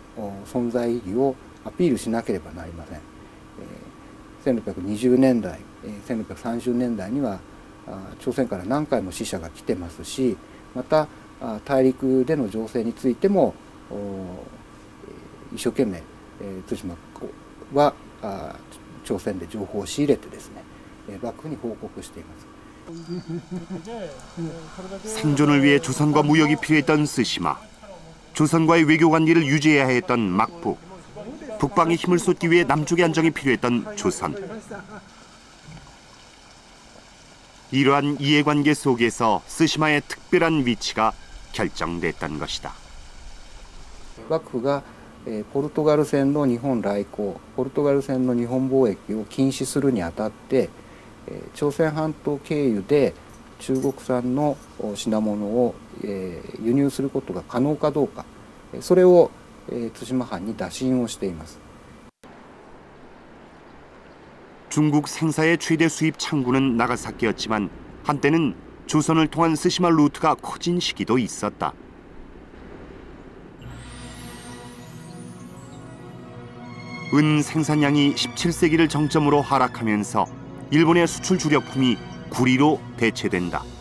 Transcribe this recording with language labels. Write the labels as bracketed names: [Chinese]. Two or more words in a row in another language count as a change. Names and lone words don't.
[Japanese] 存在意義をアピールしなければなりません。1620年代、1630年代には朝鮮から何回も使者が来てますし、また大陸での情勢についても一生懸命対馬は朝鮮で情報を仕入れてですね、幕府に報告しています。 [Korean] 생존을 위해 조선과 무역이 필요했던 스시마. 조선과의 외교 관계를 유지해야 했던 막부. 북방에 힘을 쏟기 위해 남쪽의 안정이 필요했던 조선. 이러한 이해관계 속에서 스시마의 특별한 위치가 결정됐던 것이다. [Japanese] 幕府がポルトガル船の日本来航、ポルトガル船の日本貿易を禁止するにあたって、朝鮮半島経由で中国産の品物を輸入することが可能かどうか、それを対馬藩に打診をしています。 [Korean] 중국 생사의 최대 수입 창구는 나가사키였지만 한때는 조선을 통한 스시마 루트가 커진 시기도 있었다. 은 생산량이 17세기를 정점으로 하락하면서 일본의 수출 주력품이 구리로 대체된다.